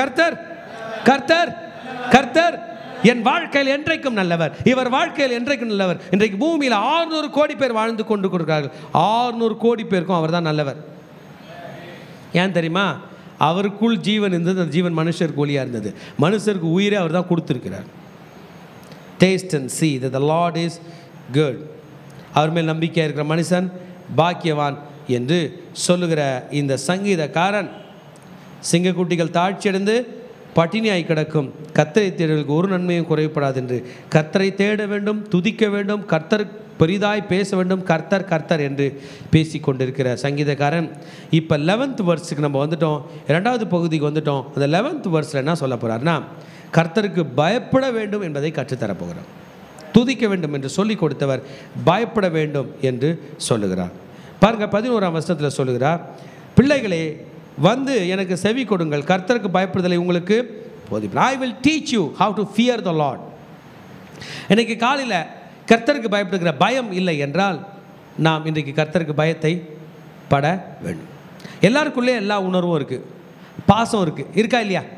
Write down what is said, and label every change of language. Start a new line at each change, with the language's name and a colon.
Tamil: கர்த்தர் கர்த்தர் கர்த்தர் என் வாழ்க்கையில் என்றைக்கும் நல்லவர். இவர் வாழ்க்கையில் என்றைக்கும் நல்லவர். இன்றைக்கு பூமியில் 600 கோடி பேர் வாழ்ந்து கொண்டு கொடுக்கிறார்கள். 600 கோடி பேருக்கும் அவர் தான் நல்லவர். ஏன் தெரியுமா? அவருக்குள் ஜீவன் இருந்தது, அந்த ஜீவன் மனுஷருக்கு ஒளியாக இருந்தது. மனுஷருக்கு உயிரை அவர் தான் கொடுத்துருக்கிறார்.
English: Taste and see that the Lord is good.
Tamil: அவர் மேல் நம்பிக்கை இருக்கிற மனுஷன் பாக்கியவான் என்று சொல்லுகிற இந்த சங்கீதக்காரன், சிங்கக்குட்டிகள் தாழ்ச்சியடைந்து பட்டினியாய் கிடக்கும், கர்த்தரை தேடுவதற்கு ஒரு நன்மையும் குறைப்படாது என்று கர்த்தரை தேட வேண்டும், துதிக்க வேண்டும், கர்த்தர் பெரிதாய் பேச வேண்டும், கர்த்தர் கர்த்தர் என்று பேசி கொண்டிருக்கிற சங்கீதக்காரன் இப்போ 11th verse நம்ம வந்துட்டோம். 2வது பகுதிக்கு வந்துட்டோம். அந்த 11th verse என்ன சொல்ல போகிறார்னா, கர்த்தருக்கு பயப்பட வேண்டும் என்பதை கற்றுத்தரப்போகிறார். துதிக்க வேண்டும் என்று சொல்லிக் கொடுத்தவர் பயப்பட வேண்டும் என்று சொல்லுகிறார். பாருங்க, 11ஆம் வசனத்தில் சொல்லுகிறார், பிள்ளைகளே வந்து எனக்கு செவி கொடுங்கள், கர்த்தருக்கு பயப்படுதலை உங்களுக்கு போதிப்பேன்.
English: I will teach you how to fear the Lord.
Tamil: இன்றைக்கு காலையில் கர்த்தருக்கு பயப்படுகிற பயம் இல்லை என்றால் நாம் இன்றைக்கு கர்த்தருக்கு பயத்தை பட வேண்டும். எல்லாருக்குள்ளே எல்லா உணர்வும் இருக்குது, பாசம் இருக்குது, இருக்கா இல்லையா?